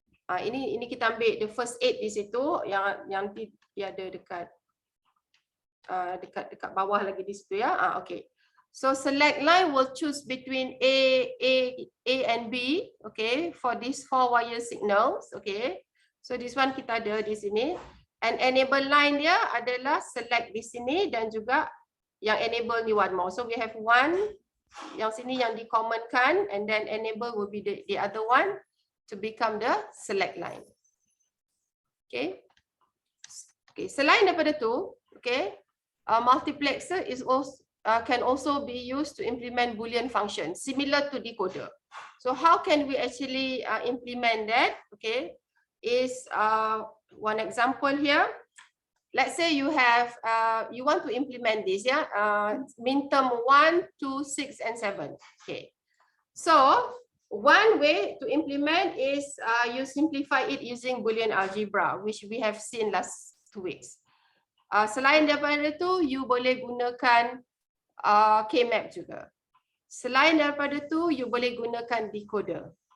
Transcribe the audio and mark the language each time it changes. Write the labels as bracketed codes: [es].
[ms] Ini kita ambil [en] the first 8 [ms] di situ, yang nanti dia ada dekat bawah lagi di situ, ya. [en] Okay. So select line will choose between A and B, okay, for these 4 wire signals, okay. So this one [ms] kita ada di sini, [en] and enable line [ms] dia adalah select di sini, dan juga yang enable ni [en] one more. So we have one [ms] yang sini yang di-commonkan, [en] and then enable will be the other one to become the select line. Okay. Okay, [ms] selain daripada tu, [en] okay, multiplexer is also can also be used to implement Boolean function similar to decoder. So how can we actually implement that? Okay, is one example here. Let's say you have you want to implement this, yeah, min term 1, 2, 6, and 7. Okay, so one way to implement is you simplify it using Boolean algebra, which we have seen last 2 weeks. [ms] Selain daripada itu, you boleh gunakan K-map juga. Selain daripada itu, you boleh gunakan decoder.